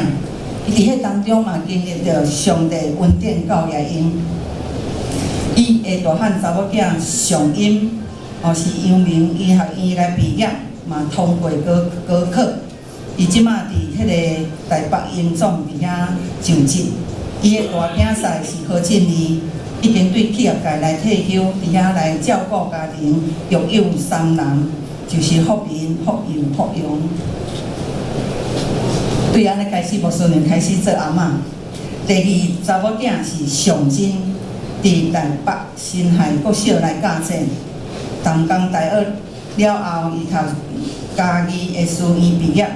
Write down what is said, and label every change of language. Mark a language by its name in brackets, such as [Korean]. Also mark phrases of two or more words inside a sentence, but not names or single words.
[Min Nan Chinese] 伊伫迄当中嘛经历着上帝恩典教育因。伊的大汉查某囝上音。是阳明医学院来毕业，嘛通过高考。伊即马伫迄个台北英总伫遐就职。伊的大囝婿是何振利， 已经对企业界来退休，伫遐来照顾家庭，育有3人，就是福民、福佑、福用。对安尼开始，牧师娘开始做阿嬷。第2查某囝是上真，伫台北辛亥国小来教册，淡江大学了后，伊读嘉义的师院毕业。